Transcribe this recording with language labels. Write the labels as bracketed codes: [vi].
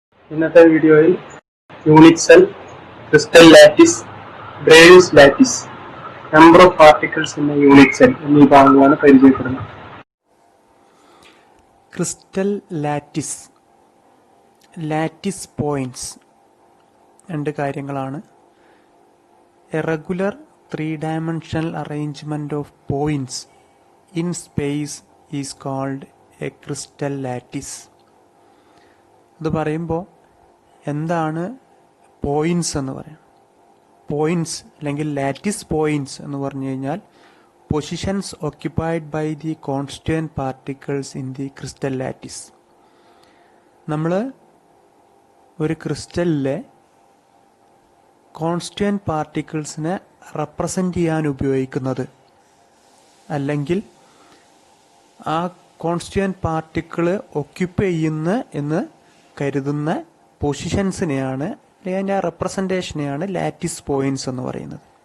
[ml] ഇന്നത്തെ വീഡിയോയിൽ unit cell, crystal lattice, gravies lattice, number of particles in unit cell എന്നീ ഭാഗങ്ങളാണ് പരിചയപ്പെടുന്നത്. ക്രിസ്റ്റൽ ലാറ്റിസ്, ലാറ്റിസ് പോയിന്റ്സ് രണ്ട് കാര്യങ്ങളാണ്. [en] A regular 3-dimensional arrangement of points in space is called a crystal lattice. [ml] ഇത് പറയുമ്പോൾ എന്താണ് പോയിന്റ്സ് എന്ന് പറയാം. പോയിന്റ്സ് അല്ലെങ്കിൽ ലാറ്റിസ് പോയിന്റ്സ് എന്ന് പറഞ്ഞു കഴിഞ്ഞാൽ [en] Positions occupied by the constituent particles in the crystal lattice. [ml] നമ്മൾ ഒരു ക്രിസ്റ്റലിലെ കോൺസ്റ്റുവന്റ് പാർട്ടിക്കിൾസിനെ റെപ്രസെന്റ് ചെയ്യാൻ ഉപയോഗിക്കുന്നത്, അല്ലെങ്കിൽ ആ കോൺസ്റ്റുവന്റ് പാർട്ടിക്കിള് ഒക്യുപ്പൈ ചെയ്യുന്ന എന്ന് കരുതുന്ന പൊസിഷൻസിനെയാണ്, അല്ലെങ്കിൽ അതിൻ്റെ ആ റെപ്രസെൻറ്റേഷനെയാണ് ലാറ്റിസ് പോയിന്റ്സ് എന്ന് പറയുന്നത്.